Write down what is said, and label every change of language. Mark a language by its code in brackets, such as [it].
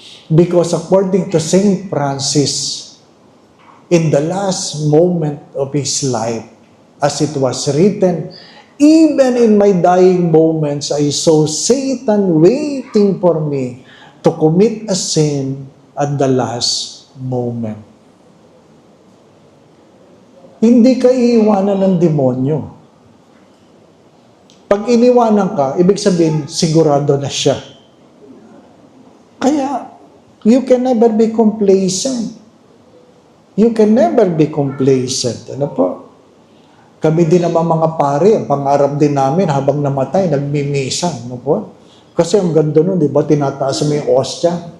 [en] Because according to Saint Francis, in the last moment of his life, as it was written, even in my dying moments, I saw Satan waiting for me to commit a sin at the last moment. [tl] Hindi ka iiwanan ng demonyo. Pag iniwanan ka, ibig sabihin, sigurado na siya. [en] Kaya, you can never be complacent. You can never be complacent. [tl] Ano po? Kami din naman mga pare, ang pangarap din namin habang namatay, nagmimisa. Ano po? Kasi ang ganda nun, di ba? Tinataas mo yung ostya.